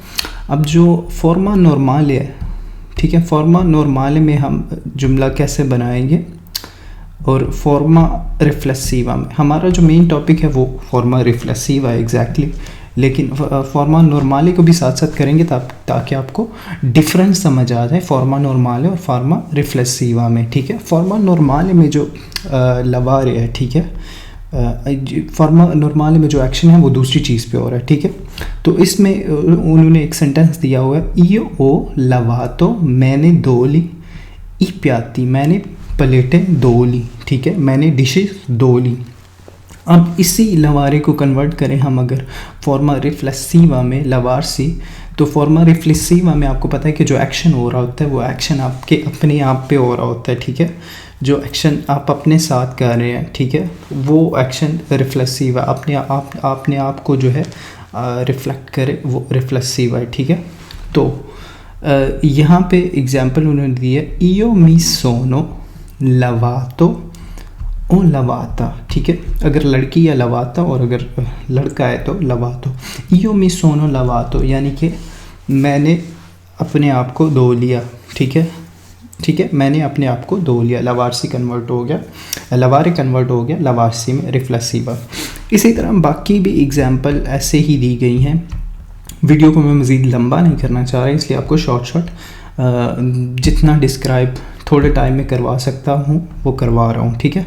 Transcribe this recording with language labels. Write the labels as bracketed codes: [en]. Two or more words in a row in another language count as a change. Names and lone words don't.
[hi] अब जो [it] forma normale [hi] है, ठीक है, [it] forma normale [hi] में हम जुमला कैसे बनाएंगे, और [it] forma riflessiva [hi] में हमारा जो [en] main topic [hi] है वो [it] forma riflessiva [hi] है एग्जैक्टली, लेकिन [it] forma normale [hi] को भी साथ साथ करेंगे ताकि आपको डिफरेंस समझ आ जाए [it] forma normale [hi] और [it] forma riflessiva [hi] में, ठीक है। [it] forma normale [hi] में जो लवारे है, ठीक है, [it] forma normale [hi] में जो एक्शन है वो दूसरी चीज़ पे हो रहा है, ठीक है। तो इसमें उन्होंने एक सेंटेंस दिया हुआ है, [it] io ho lavato, [hi] मैंने धो ली, [it] i piatti, [hi] मैंने प्लेटें धो ली, ठीक है, मैंने डिशेस धो ली। अब इसी लवारे को कन्वर्ट करें हम अगर [it] forma riflessiva [hi] में लवारसी, तो [it] forma riflessiva [hi] में आपको पता है कि जो एक्शन हो रहा होता है वो एक्शन आपके अपने आप पे हो रहा होता है, ठीक है। जो एक्शन आप अपने साथ कर रहे हैं, ठीक है, वो एक्शन रिफ्लेसिवा अपने आप को जो है रिफ्लेक्ट करे, वो रिफ्लेसिवा है, ठीक है। तो यहाँ पे एग्जांपल उन्होंने दी है, [it] io mi sono lavato o lavata, [hi] ठीक है। अगर लड़की या लवाता और अगर लड़का है तो लवातो। [it] io mi sono lavato [hi] यानी कि मैंने अपने आप को धो लिया, ठीक है, ठीक है, मैंने अपने आप को धो लिया। लवारसी कन्वर्ट हो गया, लवारे कन्वर्ट हो गया लवारसी में, रिफ्लेसिवा। इसी तरह बाकी भी एग्जांपल ऐसे ही दी गई हैं। वीडियो को मैं मज़ीद लंबा नहीं करना चाह रहा, इसलिए आपको शॉर्ट जितना डिस्क्राइब थोड़े टाइम में करवा सकता हूँ वो करवा रहा हूँ, ठीक है।